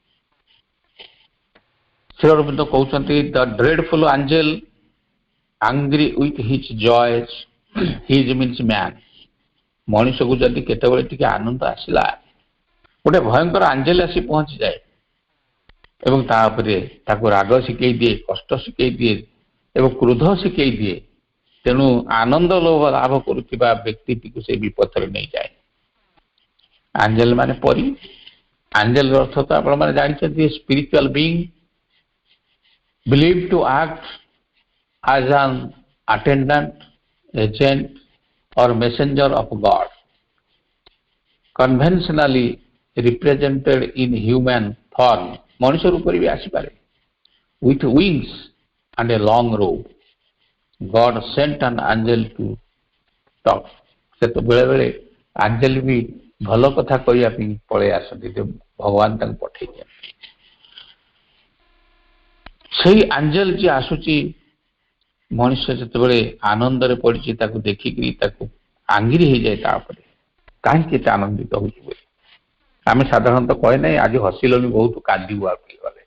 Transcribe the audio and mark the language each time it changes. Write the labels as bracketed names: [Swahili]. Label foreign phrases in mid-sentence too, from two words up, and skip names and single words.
[Odia] ଶ୍ରୀ ଅରବିନ୍ଦ କହୁଛନ୍ତି [English] the dreadful angel angry with his joys, his means man, [Odia] ମଣିଷକୁ ଯଦି କେତେବେଳେ ଟିକେ ଆନନ୍ଦ ଆସିଲା, ଗୋଟେ ଭୟଙ୍କର ଆଞ୍ଜେଲ ଆସି ପହଞ୍ଚିଯାଏ ଏବଂ ତା ଉପରେ ତାକୁ ରାଗ ଶିଖେଇ ଦିଏ, କଷ୍ଟ ଶିଖେଇ ଦିଏ ଏବଂ କ୍ରୋଧ ଶିଖେଇ ଦିଏ। ତେଣୁ ଆନନ୍ଦ ଲାଭ କରୁଥିବା ବ୍ୟକ୍ତିଟିକୁ ସେ ବିପଥରେ ନେଇଯାଏ। ଆଞ୍ଜେଲ ମାନେ ପରି, ଆଞ୍ଜେଲର ଅର୍ଥ ତ ଆପଣମାନେ ଜାଣିଛନ୍ତି, [English] spiritual being believed to act as an attendant, agent or messenger of God, conventionally represented in human form, [Odia] ମଣିଷ ରୂପରେ ବି ଆସିପାରେ, [English] with wings and a long robe. God sent an angel to talk, [Odia] ସେ ତ ବେଳେ ବେଳେ ଆଞ୍ଜେଲ ବି ଭଲ କଥା କହିବା ପାଇଁ ପଳେଇ ଆସନ୍ତି, ଭଗବାନ ତାଙ୍କୁ ପଠେଇ ଦିଅନ୍ତି। ସେଇ ଆଞ୍ଜେଲ ଯିଏ ଆସୁଛି, ମଣିଷ ଯେତେବେଳେ ଆନନ୍ଦରେ ପଡ଼ିଛି ତାକୁ ଦେଖିକି ତାକୁ ଆଙ୍ଗିରି ହେଇଯାଏ, ତାପରେ କାହିଁକି ଏତେ ଆନନ୍ଦିତ ହଉଛି ବୋଲି ଆମେ ସାଧାରଣତଃ କହେ ନାହିଁ, ଆଜି ହସିଲନି ବହୁତ, କାନ୍ଦିବୁ ଆଉ ଟିକେ ଗଲେ।